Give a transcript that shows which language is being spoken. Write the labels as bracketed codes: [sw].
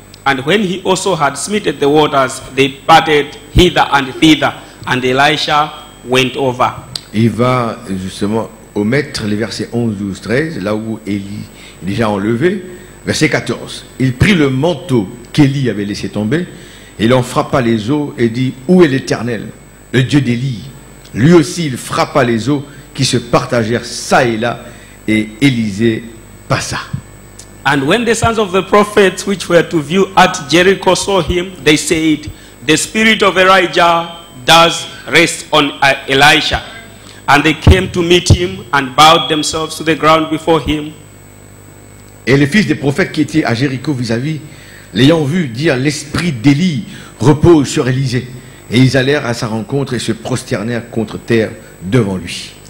[en] And when he also had smitten the waters, they parted hither and thither, and Elisha went over. [fr] Il va justement omettre les versets 11, 12, 13, là où Élie est déjà enlevé. Verset 14. Il prit le manteau qu'Élie avait laissé tomber, et il en frappa les eaux et dit, où est l'Éternel, le Dieu d'Élie? Lui aussi il frappa les eaux qui se partagèrent ça et là, et Élisée passa. [en] And when the sons of the prophets which were to view at Jericho saw him, they said, the spirit of Elijah does rest on Elisha. And they came to meet him and bowed themselves to the ground before him. [fr] Et les fils des prophètes qui étaient à Jéricho vis-à-vis, l'ayant vu, dire, l'esprit d'Élie repose sur Élisée. Et ils allèrent à sa rencontre et se prosternèrent contre terre devant lui.